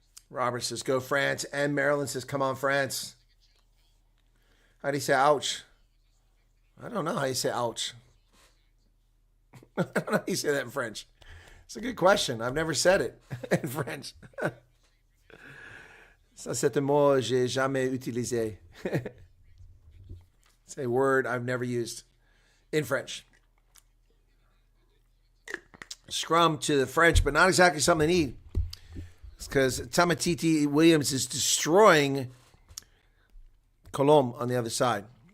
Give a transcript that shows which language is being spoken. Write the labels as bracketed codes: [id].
[en] Robert says, go France. And Maryland says, come on, France. How do you say ouch? I don't know how you say ouch. I don't know how you say that in French. It's a good question. I've never said it in French. [fr] Ça, c'est un mot que j'ai jamais utilisé. [en] It's a word I've never used in French. Scrum to the French, but not exactly something they need. It's because Tamatiti Williams is destroying Colombe on the other side.